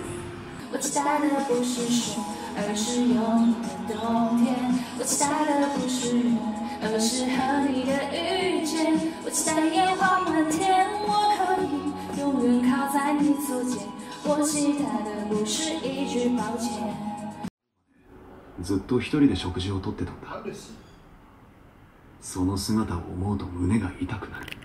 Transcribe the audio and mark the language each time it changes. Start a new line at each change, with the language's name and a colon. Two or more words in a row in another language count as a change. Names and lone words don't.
Chinese: 我期待的不是雪，而是永远的冬天。我期待的不是人，而是和你的遇見。我期待烟花满天，我可以永遠靠在你左肩。我期待的不是一句抱歉。
Japanese: ずっと一人で食事をとってたんだ。その姿を思うと胸が痛くなる。